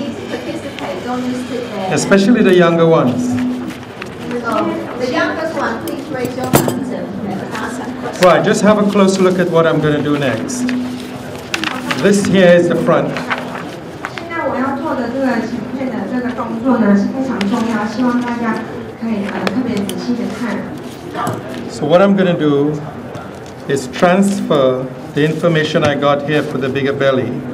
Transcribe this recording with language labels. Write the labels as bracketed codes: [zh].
[en] Especially the younger ones. The youngest one, please raise your hands and ask a question. Right, just have a close look at what I'm going to do next. This here is the front. [zh] 现在我要做的这个前面的这个动作呢是非常重要，希望大家可以特别仔细的看。 [en] So what I'm going to do is transfer the information I got here for the bigger belly.